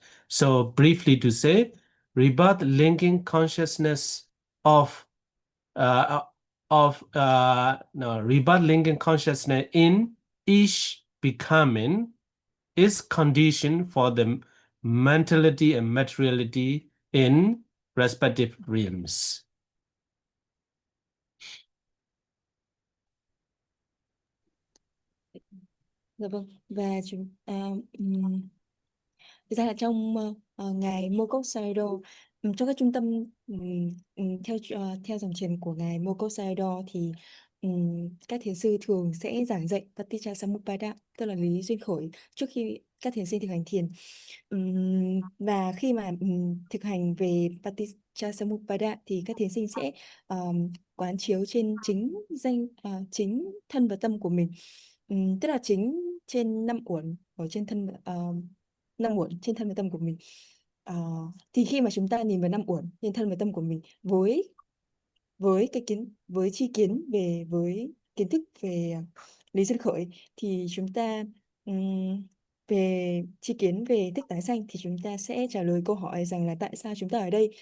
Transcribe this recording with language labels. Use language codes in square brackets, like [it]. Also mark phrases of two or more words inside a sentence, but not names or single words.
[en] So briefly to say, rebirth linking consciousness of rebirth linking consciousness in each becoming is condition for the mentality and materiality in respective realms. [vi] Dạ vâng. Và thực ra là trong ngài Mokok Sayadaw, trong các trung tâm theo dòng truyền của ngài Mokok Sayadaw thì các thiền sư thường sẽ giảng dạy paticca-samuppāda, tức là lý duyên khởi, trước khi các thiền sinh thực hành thiền. Và khi mà thực hành về paticca-samuppāda thì các thiền sinh sẽ quán chiếu trên chính thân và tâm của mình. Tức là chính trên năm uẩn ở trên thân, năm uẩn trên thân và tâm của mình. Ờ, thì khi mà chúng ta nhìn vào năm uẩn trên thân và tâm của mình với tri kiến về với kiến thức về lý duyên khởi, thì chúng ta về tri kiến về thức tái sanh thì chúng ta sẽ trả lời câu hỏi rằng là tại sao chúng ta ở đây.